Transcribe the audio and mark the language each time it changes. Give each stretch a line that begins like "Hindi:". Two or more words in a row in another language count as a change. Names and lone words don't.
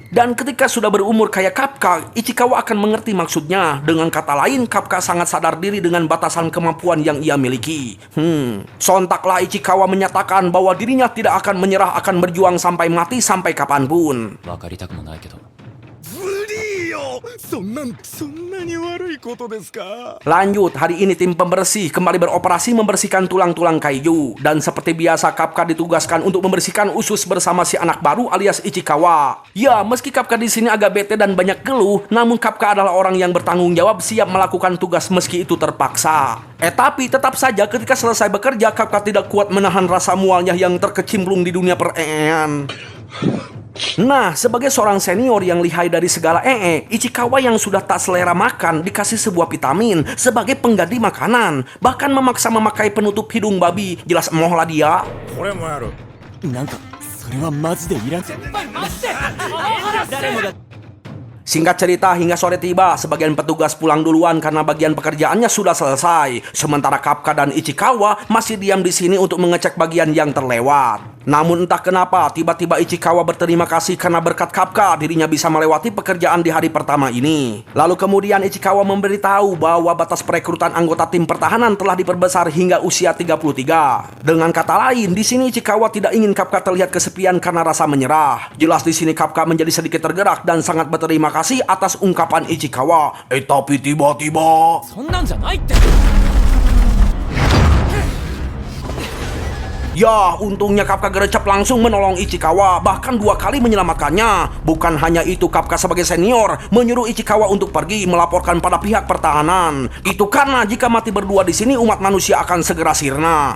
Indonesian: Dan ketika sudah berumur kayak Kapka, Ichikawa akan mengerti maksudnya. Dengan kata lain, Kapka sangat sadar diri dengan batasan kemampuan yang ia miliki. Sontaklah Ichikawa menyatakan bahwa dirinya tidak akan menyerah, akan berjuang sampai mati sampai kapanpun.
Japanese: いよ。そんなに悪いことですか。
Indonesian: Lanjut, hari ini tim pembersih kembali beroperasi membersihkan tulang-tulang kaiju. Dan seperti biasa Kafka ditugaskan untuk membersihkan usus bersama si anak baru alias Ichikawa. Ya, meski Kafka di sini agak bete dan banyak keluh, namun Kafka adalah orang yang bertanggung jawab, siap melakukan tugas meski itu terpaksa. Tapi tetap saja ketika selesai bekerja, Kafka tidak kuat menahan rasa mualnya yang terkecimplung di dunia per-ean. Nah, sebagai seorang senior yang lihai dari segala Ichikawa yang sudah tak selera makan dikasih sebuah vitamin sebagai pengganti makanan. Bahkan memaksa memakai penutup hidung babi. Jelas emoh lah dia.
Japanese: これもやる。なんかそれはマジでいらん。誰もが
Indonesian: Singkat cerita, hingga sore tiba, sebagian petugas pulang duluan karena bagian pekerjaannya sudah selesai. Sementara Kafka dan Ichikawa masih diam di sini untuk mengecek bagian yang terlewat. Namun entah kenapa, tiba-tiba Ichikawa berterima kasih karena berkat Kafka dirinya bisa melewati pekerjaan di hari pertama ini. Lalu kemudian Ichikawa memberitahu bahwa batas perekrutan anggota tim pertahanan telah diperbesar hingga usia 33. Dengan kata lain, di sini Ichikawa tidak ingin Kafka terlihat kesepian karena rasa menyerah. Jelas di sini Kafka menjadi sedikit tergerak dan sangat berterima kasih atas ungkapan Ichikawa. Tapi tiba-tiba
Japanese: そんなんじゃないって。
Indonesian: Ya, untungnya Kafka gercep langsung menolong Ichikawa, bahkan 2 kali menyelamatkannya. Bukan hanya itu, Kafka sebagai senior menyuruh Ichikawa untuk pergi melaporkan pada pihak pertahanan. Itu karena jika mati berdua di sini umat manusia akan segera sirna.